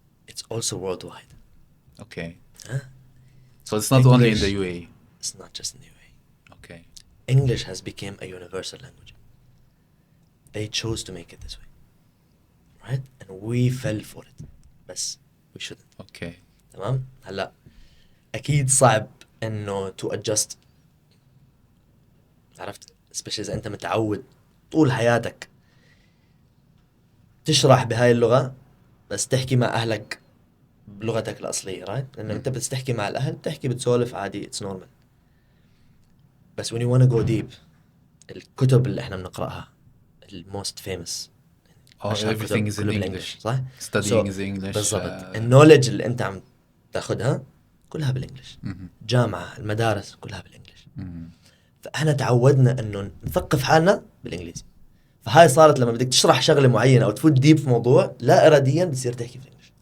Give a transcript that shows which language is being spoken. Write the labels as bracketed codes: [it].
[en] It's also worldwide. Okay. Huh? So it's not only in the UAE. It's not just in the UAE. Okay. English has become a universal language. They chose to make it this way, right? And we fell for it. بس we shouldn't. Okay. [ar] تمام؟ هلا أكيد صعب إنه [en] to adjust. [ar] عرفت؟ especially إذا أنت متعود طول حياتك تشرح بهاي اللغة بس تحكي مع أهلك بلغتك الأصلية، right؟ لأنه أنت بس تحكي مع الأهل بتحكي بتسولف عادي [en] it's normal. بس when you wanna go deep [ar] الكتب اللي إحنا بنقرأها [en] most famous everything is in English. [ar] صح؟ [en] Studying is English. [ar] بالضبط. النولج اللي أنت عم تاخدها كلها بالإنجليش. جامعة المدارس كلها بالإنجليش. فإحنا تعودنا إنه نثقف حالنا بالإنجليزي. فهاي صارت لما بدك تشرح شغلة معينة أو تفوت ديب في موضوع لا إراديا بتصير تحكي بالإنجليش.